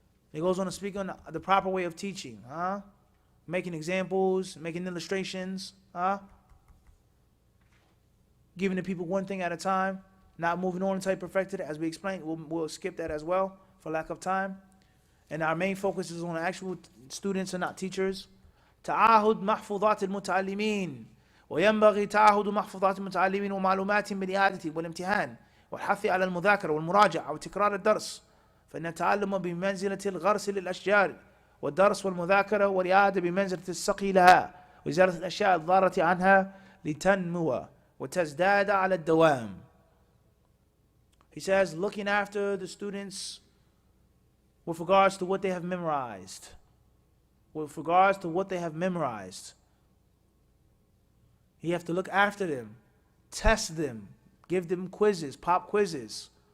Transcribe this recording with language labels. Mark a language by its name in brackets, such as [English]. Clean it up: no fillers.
[English] He goes on to speak on the proper way of teaching. Making examples, making illustrations. Giving the people one thing at a time, not moving on until you perfected it. As we explained, we'll skip that as well for lack of time. And our main focus is on actual students and not teachers. [Arabic] تعاهد محفوظات المتعلمين وينبغي تعاهد محفوظات المتعلمين ومعلوماتهم بالإعادة والامتحان والحث على المذاكرة والمراجعة وتكرار الدرس فإن التعلم بمنزلة الغرس للأشجار والدرس والمذاكرة والإعادة بمنزلة السقي لها وإزالة الأشياء الضارة عنها لتنمو وتزداد على الدوام. [English] He says, looking after the students with regards to what they have memorized, with regards to what they have memorized. You have to look after them, test them, give them quizzes, pop quizzes.